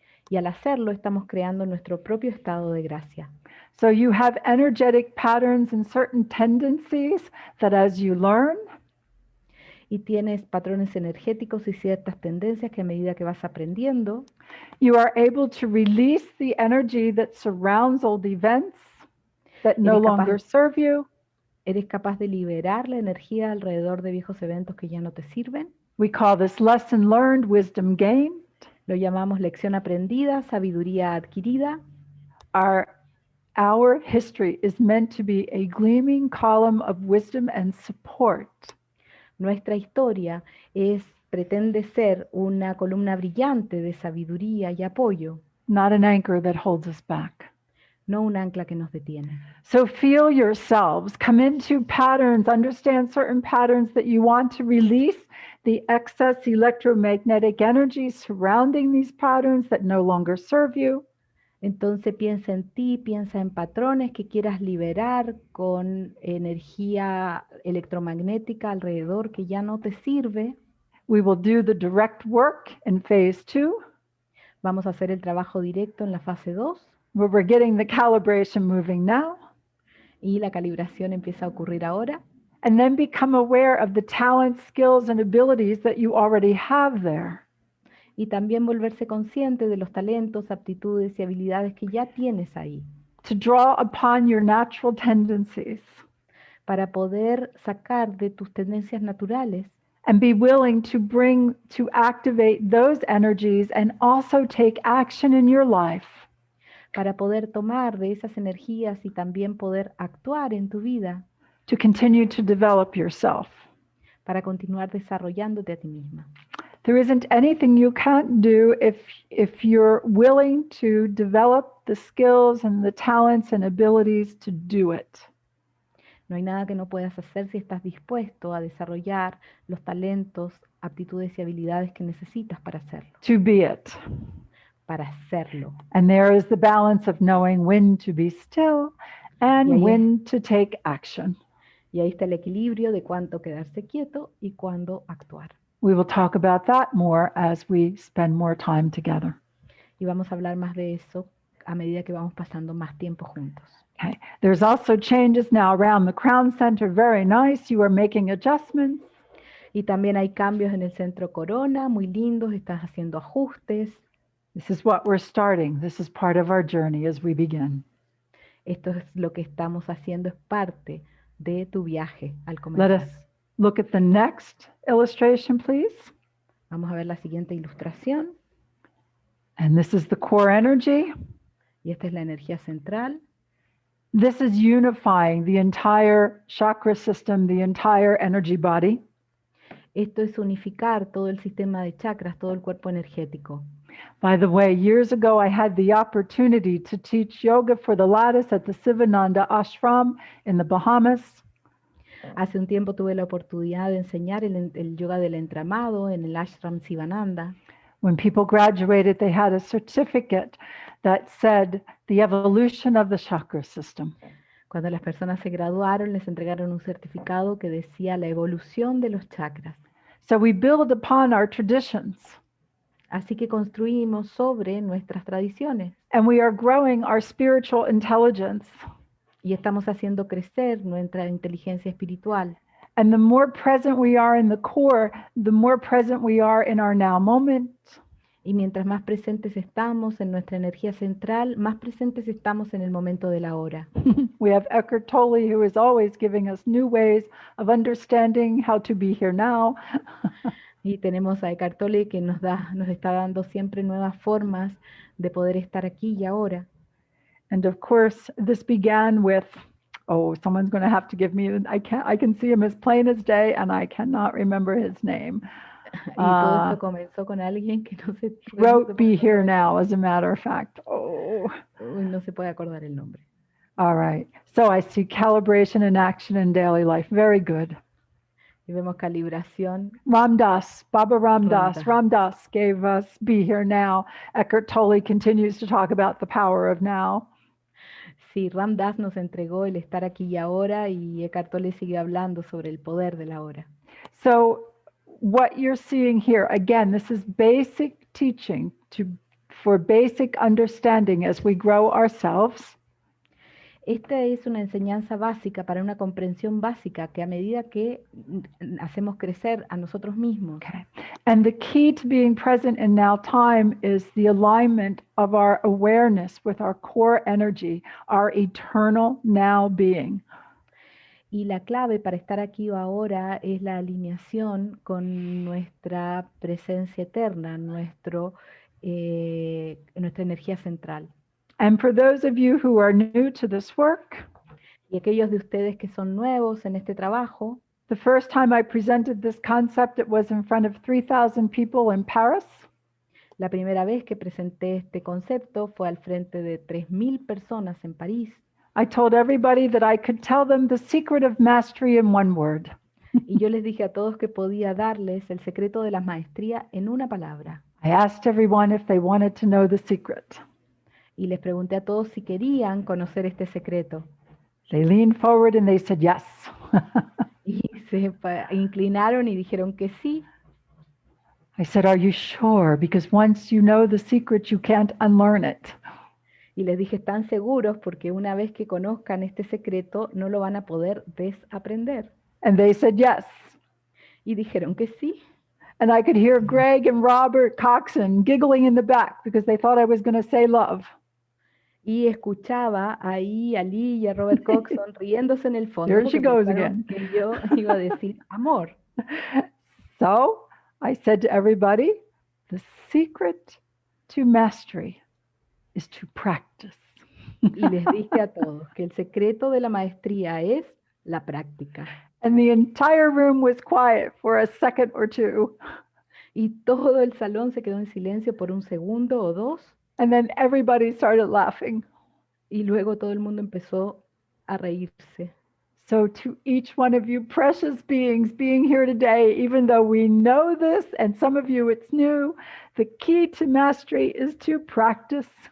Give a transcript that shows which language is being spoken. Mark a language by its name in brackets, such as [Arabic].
[Spanish] Y al hacerlo, estamos creando nuestro propio estado de gracia. [English] So you have energetic patterns and certain tendencies that as you learn, [Spanish] y tienes patrones energéticos y ciertas tendencias que a medida que vas aprendiendo, [English] you are able to release the energy that surrounds old events that no [Spanish] Eres capaz- [English] longer serve you. [Spanish] eres capaz de liberar la energía alrededor de viejos eventos que ya no te sirven. [English] We call this lesson learned, wisdom gained. [Spanish] Lo llamamos lección aprendida, sabiduría adquirida. [English] Our history is meant to be a gleaming column of wisdom and support. [Spanish] Nuestra historia pretende ser una columna brillante de sabiduría y apoyo, [English] Not an anchor that holds us back. [Spanish] no un ancla que nos detiene. [English] So feel yourselves, come into patterns, understand certain patterns that you want to release, the excess electromagnetic energy surrounding these patterns that no longer serve you. [Spanish] Entonces piensa en ti, piensa en patrones que quieras liberar con energía electromagnética alrededor que ya no te sirve. [English] We will do the direct work in phase 2, [Spanish] Vamos a hacer el trabajo directo en la fase 2 [English] where we're getting the calibration moving now, [Spanish] y la calibración empieza a ocurrir ahora. [English] and then become aware of the talents, skills, and abilities that you already have there. [Spanish] Y también volverse consciente de los talentos, aptitudes y habilidades que ya tienes ahí, [English] To draw upon your natural tendencies [Spanish] para poder sacar de tus tendencias naturales [English] and be willing to activate those energies and also take action in your life. [Spanish] para poder tomar de esas energías y también poder actuar en tu vida, [English] To continue to develop yourself. [Spanish] para continuar desarrollándote a ti misma. [English] There isn't anything you can't do if you're willing to develop the skills and the talents and abilities to do it. [Spanish] No hay nada que no puedas hacer si estás dispuesto a desarrollar los talentos, aptitudes y habilidades que necesitas para hacerlo. [English] To be it. [Spanish] Para hacerlo. [English] And there is the balance of knowing when to be still and [Spanish] ahí [English] when to take action. [Spanish] Y ahí está el equilibrio de cuándo quedarse quieto y cuándo actuar. [English] We will talk about that more as we spend more time together. [Spanish] Y vamos a hablar más de eso a medida que vamos pasando más tiempo juntos. [English] Okay. There's also changes now around the crown center. Very nice. You are making adjustments. [Spanish] Y también hay cambios en el centro corona, muy lindos, estás haciendo ajustes. [English] This is what we're starting. This is part of our journey as we begin. [Spanish] Esto es lo que estamos haciendo, es parte de tu viaje al [English] Let [Spanish] comenzar. [English] us look at the next illustration, please. [Spanish] Vamos a ver la siguiente ilustración. [English] And this is the core energy. [Spanish] Y esta es la energía central. [English] This is unifying the entire chakra system, the entire energy body. [Spanish] Esto es unificar todo el sistema de chakras, todo el cuerpo energético. [English] By the way, years ago, I had the opportunity to teach yoga for the lattice at the Sivananda Ashram in the Bahamas. [Spanish] Hace un tiempo tuve la oportunidad de enseñar el yoga del Entramado en el ashram Sivananda. [English] When people graduated, they had a certificate that said the evolution of the chakra system. [Spanish] Cuando las personas se graduaron, les entregaron un certificado que decía la evolución de los chakras. [English] So we build upon our traditions. [Spanish] Así que construimos sobre nuestras tradiciones. [English] And we are growing our spiritual intelligence. [Spanish] Y estamos haciendo crecer nuestra inteligencia espiritual. [English] And the more present we are in the core, the more present we are in our now moment. [Spanish] Y mientras más presentes estamos en nuestra energía central, más presentes estamos en el momento del ahora. [English] We have Eckhart Tolle, who is always giving us new ways of understanding how to be here now. [Spanish] Y tenemos a Eckhart Tolle que nos está dando siempre nuevas formas de poder estar aquí y ahora. [English] And of course, this began with, someone's going to have to give me, I can see him as plain as day, and I cannot remember his name. [Spanish] Y todo esto comenzó con alguien que no se [English] Wrote Be Here Now, as a matter of fact. [Spanish] No se puede acordar el nombre. [English] All right. So I see calibration in action in daily life. Very good. [Spanish] Y vemos calibración. [English] Ramdas, Baba Ramdas gave us Be Here Now. Eckhart Tolle continues to talk about the power of now. [Spanish] Sí, Ram Dass nos entregó el estar aquí y ahora y Eckhart Tolle sigue hablando sobre el poder de la hora. [English] So what you're seeing here, again, this is basic teaching for basic understanding as we grow ourselves. [Spanish] Esta es una enseñanza básica para una comprensión básica que a medida que hacemos crecer a nosotros mismos. [English] Okay. And the key to being present in now time is the alignment of our awareness with our core energy, our eternal now being. [Spanish] Y la clave para estar aquí o ahora es la alineación con nuestra presencia eterna, nuestra energía central. [English] And for those of you who are new to this work, [Spanish] Y aquellos de ustedes que son nuevos en este trabajo, [English] the first time I presented this concept, it was in front of 3,000 people in Paris. [Spanish] la primera vez que presenté este concepto fue al frente de 3.000 personas en París. [English] I told everybody that I could tell them the secret of mastery in one word. [Spanish] Y yo les dije a todos que podía darles el secreto de la maestría en una palabra. [English] I asked everyone if they wanted to know the secret. [Spanish] Y les pregunté a todos si querían conocer este secreto. [English] They leaned forward and they said yes. [Spanish] Y se inclinaron y dijeron que sí. [English] I said, are you sure? Because once you know the secret, you can't unlearn it. [Spanish] Y les dije, ¿están seguros? Porque una vez que conozcan este secreto, no lo van a poder desaprender. [English] And they said yes. [Spanish] Y dijeron que sí. [English] And I could hear Greg and Robert Coxon giggling in the back because they thought I was going to say love. [Spanish] Y escuchaba ahí a Lee y a Robert Coxon riéndose en el fondo. [English] There she [Spanish] porque [English] goes [Spanish] pensaron [English] again. [Spanish] que yo iba a decir amor. [English] So I said to everybody, the secret to mastery is to practice. [Spanish] Y les dije a todos que el secreto de la maestría es la práctica. [English] And the entire room was quiet for a second or two. [Spanish] Y todo el salón se quedó en silencio por un segundo o dos. [English] And then everybody started laughing. [Spanish] Y luego todo el mundo empezó a reírse. [English] So to each one of you precious beings being here today, even though we know this, and some of you it's new, the key to mastery is to practice.